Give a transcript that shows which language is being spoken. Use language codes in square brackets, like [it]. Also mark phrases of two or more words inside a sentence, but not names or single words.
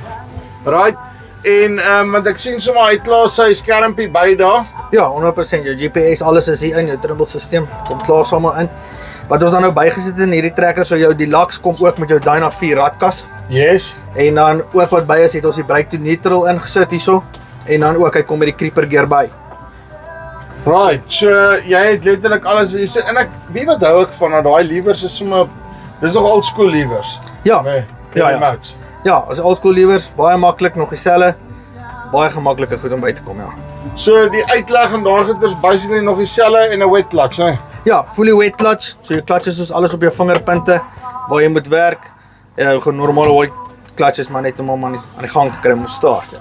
[en] Right. [af] En want ek sien sommer hy klaar sy skermpie by daar. Ja, 100%, jou GPS, alles is hier in, jou Trimble stelsel kom klaar sommer in. Wat ons dan nou bygesit in hierdie trekker, so jou Deluxe kom ook met jou Dyna 4 radkas. [en] Yes. [af] En dan ook wat by is, het ons die [en] brake to neutral [af] ingesit hierso. En dan ook, hy kom met die [en] creeper gear [af] by. Right, so jy het letterlik alles wat jy sê. En ek weet wat hou ek van, daai levers is sommer, dis nog [en] old school levers. [af] Ja, nee, ja. Ja, as [en] old school levers, [af] baie maklik, nog dieselfde. baie gemaklike goed om by te kom, ja. So die uitleg en daai goeie is basically nog dieselfde en 'n [en] wet clutch, [af] hè. Ja, [en] fully wet clutch, [af] so jou clutch is soos alles op jou vingerpunte, waar jy moet werk. Ja, jou normale [en] white clutch [af] is maar net om hom aan die gang te kry om te start, ja.